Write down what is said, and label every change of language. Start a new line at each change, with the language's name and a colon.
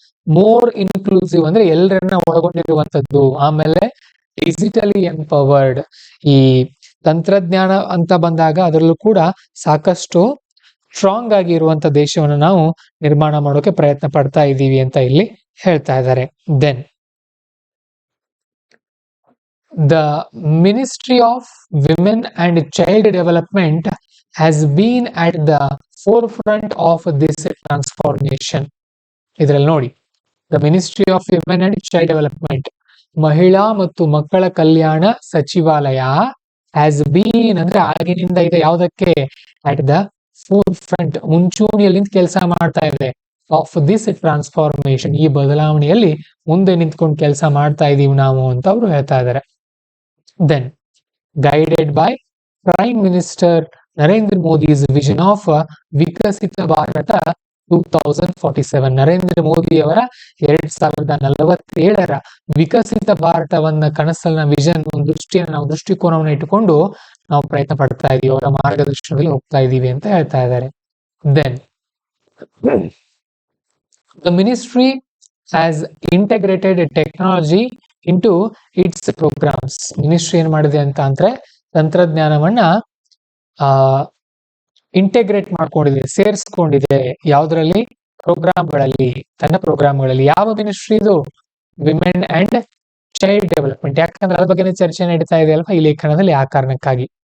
Kannada: More inclusive ಅಂದ್ರೆ ಎಲ್ಲರನ್ನ ಒಳಗೊಂಡಿರುವಂತದ್ದು. ಆಮೇಲೆ ಡಿಜಿಟಲಿ ಎಂಪವರ್ಡ್, ಈ ತಂತ್ರಜ್ಞಾನ ಅಂತ ಬಂದಾಗ ಅದರಲ್ಲೂ ಕೂಡ ಸಾಕಷ್ಟು ಸ್ಟ್ರಾಂಗ್ ಆಗಿ ಇರುವಂತ ದೇಶವನ್ನು ನಾವು ನಿರ್ಮಾಣ ಮಾಡೋಕೆ ಪ್ರಯತ್ನ ಪಡ್ತಾ ಇದ್ದೀವಿ ಅಂತ ಇಲ್ಲಿ ಹೇಳ್ತಾ ಇದ್ದಾರೆ.
English: Then the Ministry of Women and Child Development has been at the forefront of this transformation.
Kannada: ಇದರಲ್ಲಿ ನೋಡಿ, the ministry of women and child development, ಮಹಿಳಾ ಮತ್ತು ಮಕ್ಕಳ ಕಲ್ಯಾಣ ಸಚಿವಾಲಯ, ಹ್ಯಾಸ್ ಬೀನ್ ಅಂದ್ರೆ ಆಗಿನಿಂದ ಇದೆ. ಯಾವುದಕ್ಕೆ?
English: at the forefront,
Kannada: ಮುಂಚೂಣಿಯಲ್ಲಿ ಕೆಲಸ ಮಾಡ್ತಾ ಇದೆ.
English: of this transformation,
Kannada: ಈ ಬದಲಾವಣೆಯಲ್ಲಿ ಮುಂದೆ ನಿಂತ್ಕೊಂಡು ಕೆಲಸ ಮಾಡ್ತಾ ಇದೀವಿ ನಾವು ಅಂತ ಅವರು ಹೇಳ್ತಾ ಇದ್ದಾರೆ.
English: Then, guided by Prime Minister Narendra Modi's vision of Vikasita Bharata 2047,
Kannada: Narendra Modi ಅವರ 2047ರ ವಿಕಸಿತ ಭಾರತವನ್ನ ಕನಸನ್ನ, ವಿಷನ್, ದೃಷ್ಟಿಕೋನವನ್ನು ಇಟ್ಟುಕೊಂಡು ನಾವು ಪ್ರಯತ್ನ ಪಡ್ತಾ ಇದೀವಿ, ಅವರ ಮಾರ್ಗದರ್ಶನದಲ್ಲಿ ಹೋಗ್ತಾ ಇದೀವಿ ಅಂತ ಹೇಳ್ತಾ ಇದ್ದಾರೆ.
English: Then, the ministry has integrated technology into its programs.
Kannada: Ministry ಏನ್ ಮಾಡಿದೆ ಅಂತ ಅಂದ್ರೆ ತಂತ್ರಜ್ಞಾನವನ್ನ ಇಂಟೆಗ್ರೇಟ್ ಮಾಡ್ಕೊಂಡಿದೆ, ಸೇರಿಸ್ಕೊಂಡಿದೆ. ಯಾವ್ದ್ರಲ್ಲಿ? ಪ್ರೋಗ್ರಾಮ್ಗಳಲ್ಲಿ, ತನ್ನ ಪ್ರೋಗ್ರಾಮ್ಗಳಲ್ಲಿ. ಯಾವ ಮಿನಿಸ್ಟ್ರಿ ಇದು? ವಿಮೆನ್ ಅಂಡ್ ಚೈಲ್ಡ್ ಡೆವಲಪ್ಮೆಂಟ್, ಯಾಕಂದ್ರೆ ಅದ್ರ ಬಗ್ಗೆ ಚರ್ಚೆ ನಡೀತಾ ಇದೆ ಅಲ್ವಾ ಈ ಲೇಖನದಲ್ಲಿ, ಆ ಕಾರಣಕ್ಕಾಗಿ.